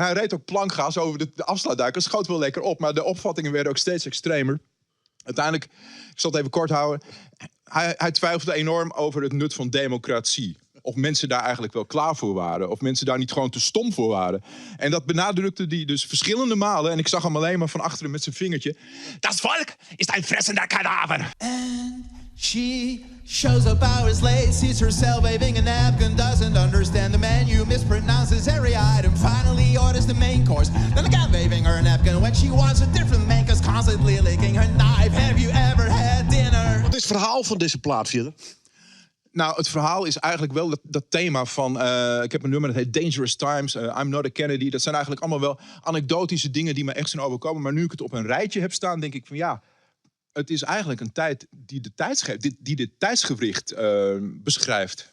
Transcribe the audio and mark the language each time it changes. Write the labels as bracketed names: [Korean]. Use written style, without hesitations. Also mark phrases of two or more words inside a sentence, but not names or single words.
[Dutch] Hij reed ook plankgas over de afsluitduik. Schoot wel lekker op, maar de opvattingen werden ook steeds extremer. Uiteindelijk, ik zal het even kort houden. Hij twijfelde enorm over het nut van democratie. Of mensen daar eigenlijk wel klaar voor waren. Of mensen daar niet gewoon te stom voor waren. En dat benadrukte hij dus verschillende malen. En ik zag hem alleen maar van achteren met zijn vingertje. [German] Das Volk ist ein fressender Kadaver. [English] And she shows up hours late, sees herself waving a napkin, doesn't understand the menu, mispronounces every item, finally orders the main course, then again waving her napkin when she wants a different main course, constantly licking her knife. Have you ever had dinner? [Dutch] Wat is het verhaal van deze plaat verder? Nou, het verhaal is eigenlijk wel dat thema van... ik heb een nummer, dat heet Dangerous Times, I'm Not a Kennedy. Dat zijn eigenlijk allemaal wel anekdotische dingen die me echt zijn overkomen. Maar nu ik het op een rijtje heb staan, denk ik van ja... Het is eigenlijk een tijd die dit tijdsgewricht beschrijft.